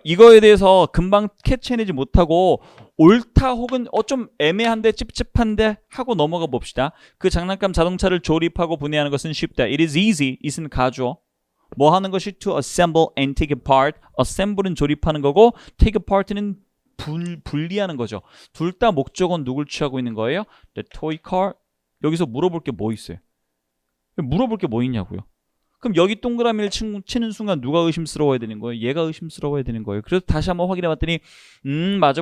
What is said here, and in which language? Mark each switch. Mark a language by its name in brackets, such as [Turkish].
[Korean] 이거에 대해서 금방 캐치해내지 못하고 옳다 혹은 좀 애매한데 찝찝한데 하고 넘어가 봅시다. 그 장난감 자동차를 조립하고 분해하는 것은 쉽다. [English] It is easy. it은 가주어. 뭐 하는 것이 to assemble and take apart. [Korean] assemble은 조립하는 거고 take apart 는 분리하는 거죠. 둘 다 목적은 누굴 취하고 있는 거예요? [English] The toy car. [Korean] 여기서 물어볼 게 뭐 있어요? 물어볼 게 뭐 있냐고요. 그럼 여기 동그라미를 치는 순간 누가 의심스러워야 되는 거예요? 얘가 의심스러워야 되는 거예요. 그래서 다시 한번 확인해 봤더니 맞아.